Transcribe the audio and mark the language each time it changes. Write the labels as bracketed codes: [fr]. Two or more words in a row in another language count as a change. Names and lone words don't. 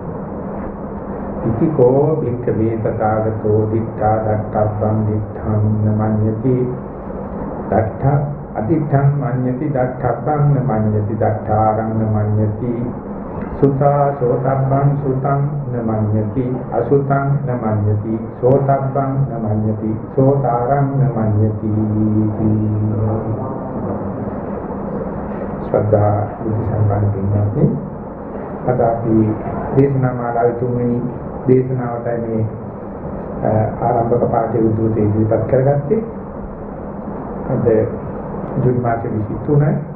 [pi] ඉතිකෝ භික්ඛවේ තථාගතෝ දිට්ඨා දට්ඨබ්බං දිට්ඨං නමඤ්ඤති දට්ඨා අදිඨං මඤ්ඤති දට්ඨබ්බං නමඤ්ඤති දට්ඨාරං නමඤ්ඤති සුතා සෝතබ්බං සුතං නමඤ්ඤති අසුතං නමඤ්ඤති සෝතබ්බං නමඤ්ඤති සෝතාරං නමඤ්ඤති [si] ශ්‍රද්ධා බුද්ධ සම්පන්න පින්වත්නි අද අපි දේශනා මාලාවේ තුන්වෙනි දේශනාවටයි මේ ආරම්භක පාඩේ උද්දෘත ඉදිරිපත් කරගත්තේ අද ජූනි මාසයේ 23